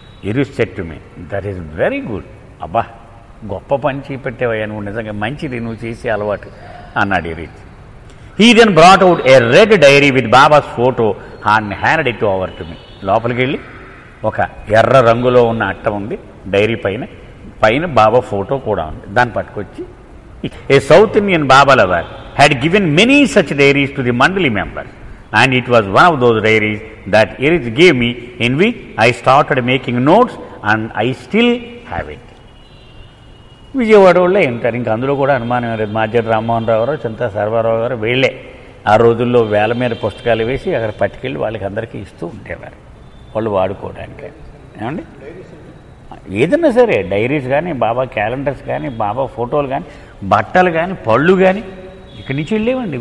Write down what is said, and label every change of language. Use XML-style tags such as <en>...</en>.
<en>ఇరు said to me that is very good.</en> <te>అబ్బా గొప్ప పని చేపెట్టేవయ్యా నువ్వు, నిజంగా మంచిది నువ్వు చేసే అలవాటు అన్నాడు rich.</te> <en>He then brought out a red diary with Baba's photo and hand it over to me.</en> <te>లోపలికి వెళ్ళి ఒక ఎర్ర రంగులో ఉన్న అట్ట ఉంది, డైరీ పైన బాబా ఫోటో కూడా ఉంది, దాన్ని పట్టుకొచ్చి</te> <en>A South Indian Baba lover had given many such diaries to the Mandali members, and it was one of those diaries that Erich gave me, in which I started making notes, and I still have it.</en> <te>Vijayawada వాళ్ళే ఉంటారు, ఇంకా అందులో కూడా అనుమానం లేదు. మాజర్ రామ్మోహన్ రావు గారు, చింతా సర్వారావు గారు వీళ్ళే ఆ రోజుల్లో వేల మీద పుస్తకాలు వేసి అక్కడ పట్టుకెళ్ళి వాళ్ళకి అందరికీ ఇస్తూ ఉండేవారు, వాళ్ళు వాడుకోవడానికి. ఏమండి, ఏదన్నా సరే డైరీస్ కానీ, బాబా క్యాలెండర్స్ కానీ, బాబా ఫోటోలు కానీ, బట్టలు కానీ, పళ్ళు కానీ ఇక్కడి నుంచి వెళ్ళేవండి.</te>